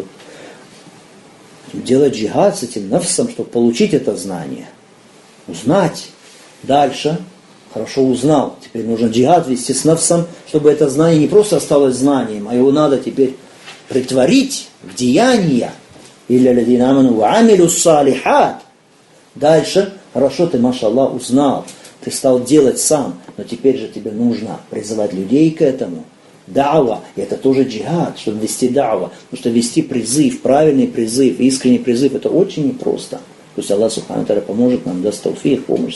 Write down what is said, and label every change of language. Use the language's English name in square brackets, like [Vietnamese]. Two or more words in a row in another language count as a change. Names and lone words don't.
[Russian] Делать джихад с этим нафсом, чтобы получить это знание. Узнать. Дальше. Хорошо узнал. Теперь нужно джихад вести с нафсом, чтобы это знание не просто осталось знанием, а его надо теперь претворить в деяния. [Arabic] إلا الذين آمنوا وعملوا الصالحات. [Russian] Дальше. Хорошо, ты, машаллах, узнал. Ты стал делать сам. Но теперь же тебе нужно призывать людей к этому. Дa'ва. И это тоже джихад, чтобы вести дa'ва. Потому что вести призыв, правильный призыв, искренний призыв, это очень непросто. Пусть Аллах [Arabic] سبحانه وتعالى [Russian] поможет нам, даст тауфик, помощь.